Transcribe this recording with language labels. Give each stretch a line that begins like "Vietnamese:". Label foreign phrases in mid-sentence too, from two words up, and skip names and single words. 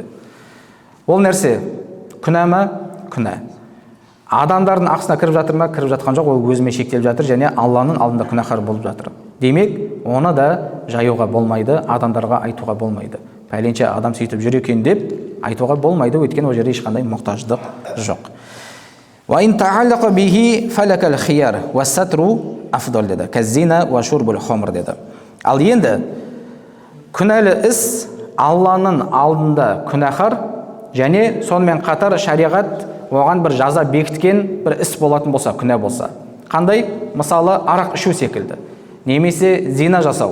Kazakh: Ол нәрсе күнә ма? Күнә. Адамдардың ақысына кіріп жатыр ма? Кіріп жатқан жоқ, ол өзімен шектеліп жатыр және Алланың алдында күнәһар болып жатыр. Демек, оны да жаюға болмайды, адамдарға айтуға болмайды. Пәленше адам сөйтіп жүр екен деп айтуға болмайды, өйткені ол жерде ешқандай мұқтаждық жоқ.
Arabic: وإن تعلق به فلك الخيار والستر أفضل деді. كالزنا وشرب الخمر деді.
Kazakh: Ал енді күнәлі іс Алланың алдында күнәһар және сонымен қатар шариғат оған бір жаза бекіткен бір іс болатын болса, күнә болса. Қандай? Мысалы, арақ ішу секілді. Немесе зина жасау.